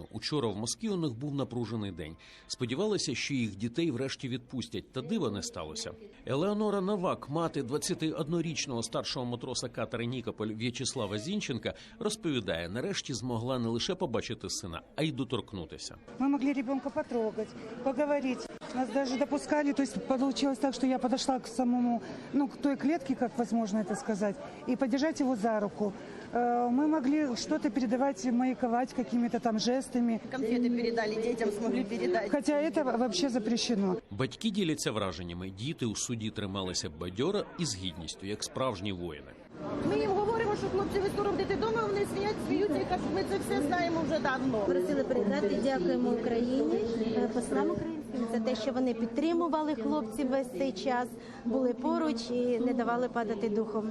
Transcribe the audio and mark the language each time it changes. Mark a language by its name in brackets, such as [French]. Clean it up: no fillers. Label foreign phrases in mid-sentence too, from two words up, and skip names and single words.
[Ukrainian] Учора в Москві у них був напружений день. Сподівалися, що їх дітей врешті відпустять, та дива не сталося. Елеонора Новак, мати 21-річного старшого матроса катера «Нікополь» В'ячеслава Зінченка, розповідає, нарешті змогла не лише побачити сина, а й доторкнутися. [Russian] Ми могли ребенка потрогати, поговорити. Нас даже допускали, то есть получилось так, что я подошла к самому, к той клетке, как возможно это сказать, и подержать его за руку. Мы могли что-то передавать, маяковать какими-то там жестами. Конфеты передали детям, смогли передать. Хотя это вообще запрещено. [Ukrainian] Батьки діляться враженнями. Діти у суді трималися бадьоро і з гідністю, як справжні воїни. Ми їм говоримо, що хлопці, ви скоро будете вдома, вони сміються і кажуть, ми це все знаємо вже давно. Просили передати, дякуємо Україні, послам українським за те, що вони підтримували хлопців весь цей час, були поруч і не давали падати духом.